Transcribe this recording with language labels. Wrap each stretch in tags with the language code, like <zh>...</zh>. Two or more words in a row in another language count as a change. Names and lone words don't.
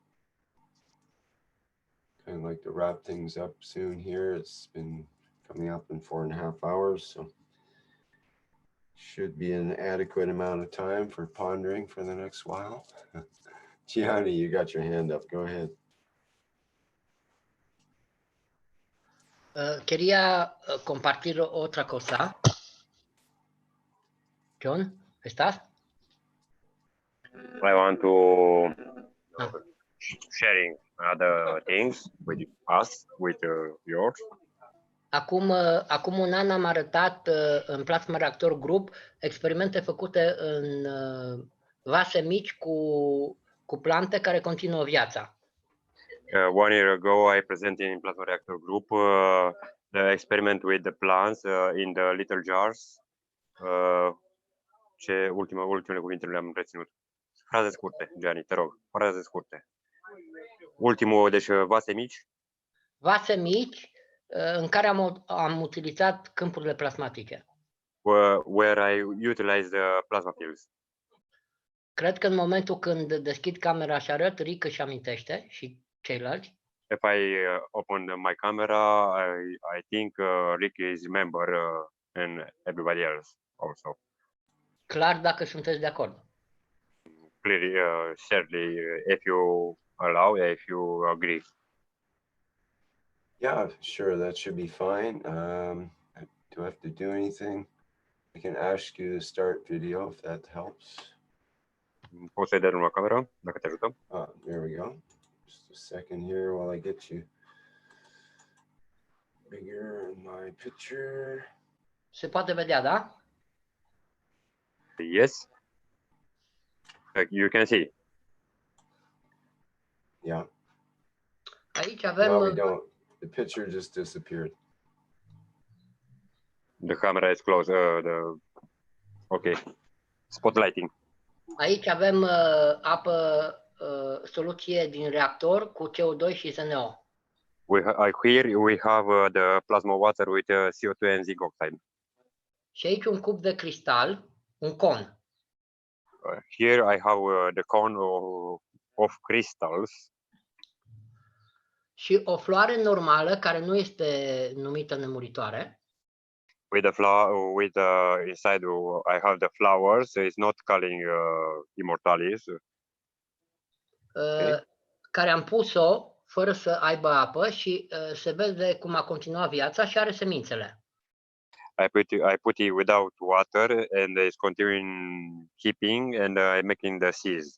<en>Kind of like to wrap things up soon here. It's been coming up in 4.5 hours, so should be an adequate amount of time for pondering for the next while. Gianni, you got your hand up. Go ahead.</en> <es>Quería compartir otra cosa. John, ¿estás?</es> <en>I want to sharing other things with us, with yours.</en> <ro>Acum un an am arătat în Plasma Reactor Group experimente făcute în vase mici cu plante care continuă viața.</ro> <en>1 year ago, I presented in Plasma Reactor Group the experiment with the plants in the little jars.</en> <ro>Ultimele cuvinte le-am reținut. Fraze scurte, Gianni, te rog, fraze scurte. Ultimul, deci vase mici. Vase mici în care am utilizat câmpurile plasmatice.</ro> <en>Where I utilized the plasma fields.</en> <ro>Cred că în momentul când deschid camera și arăt, Rick își amintește și ceilalți.</ro> <en>If I open my camera, I think Rick is member and everybody else also.</en> <ro>Clar, dacă sunteți de acord.</ro> <en>Clearly, certainly, if you allow, if you agree. Yeah, sure, that should be fine. Do I have to do anything? I can ask you to start video if that helps.</en> <ro>Poți să-i dai la camera, dacă te ajută.</ro> <en>There we go. Just a second here while I get you bigger in my picture.</en> <ro>Se poate vedea, da?</ro> <en>Yes. You can see. Yeah.</en> <ro>Aici avem...</ro> <en>No, we don't. The picture just disappeared. The camera is closed. Okay. Spotlighting.</en> <ro>Aici avem apă, soluție din reactor cu CO2 și ZNO.</ro> <en>Here we have the plasma water with CO2 and zinc oxide.</en> <ro>Și aici un cub de cristal, un con.</ro> <en>Here I have the cone of crystals.</en> <ro>Și o floare normală care nu este numită nemuritoare.</ro> <en>With the flower, inside I have the flowers. It's not calling immortalis.</en> <ro>Care am pus-o fără să aibă apă și se vede cum a continuat viața și are semințele.</ro> <en>I put it without water and it's continuing keeping and making the seeds.</en>